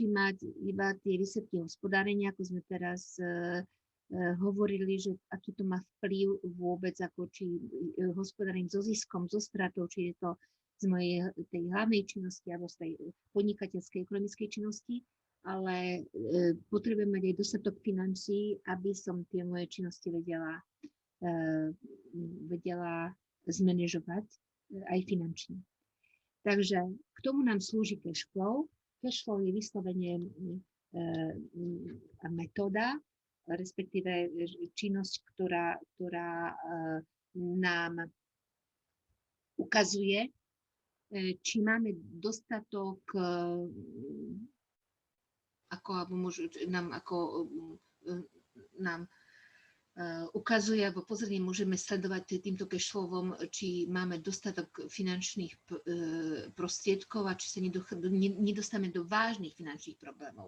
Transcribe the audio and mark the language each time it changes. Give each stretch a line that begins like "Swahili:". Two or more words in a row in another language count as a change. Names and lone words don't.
Slovak: mať iba tie výsledky hospodárenia, ako sme teraz hovorili, že aký to má vplyv vôbec, ako či hospodárenie so ziskom, so stratou, či je to z mojej tej hlavnej činnosti alebo z tej podnikateľskej ekonomickej činnosti, ale potrebujem mať aj dostatok financií, aby som tie moje činnosti vedela zmanéžovať aj finančne. Takže k tomu nám slúži
English: cash flow. Cash flow
Slovak: je vyslovene metóda, respektíve činnosť, ktorá nám ukazuje, či máme dostatok, nám ukazuje, alebo pozorne môžeme sledovať týmto cashflowom, či máme dostatok finančných prostriedkov a či sa nedostávame do vážnych finančných problémov.